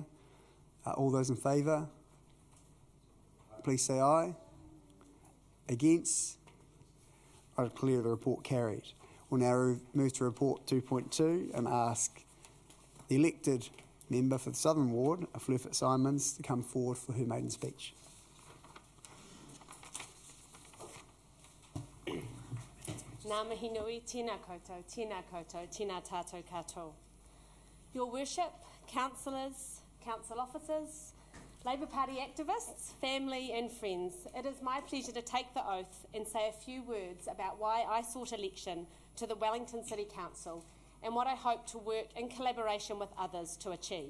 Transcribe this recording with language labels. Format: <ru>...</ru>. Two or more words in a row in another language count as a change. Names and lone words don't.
<en>All those in favour, please say aye. Against? I declare the report carried. We'll now move to report 2.2 and ask the elected member for the Southern Ward, Fleur Fitzsimons, to come forward for her maiden speech.</en> <mi>Ngā mihi nui, tēnā koutou, tēnā tātou katoa.</mi> <en>Your Worship, councillors, council officers, Labour Party activists, family and friends, it is my pleasure to take the oath and say a few words about why I sought election to the Wellington City Council and what I hope to work in collaboration with others to achieve.</en>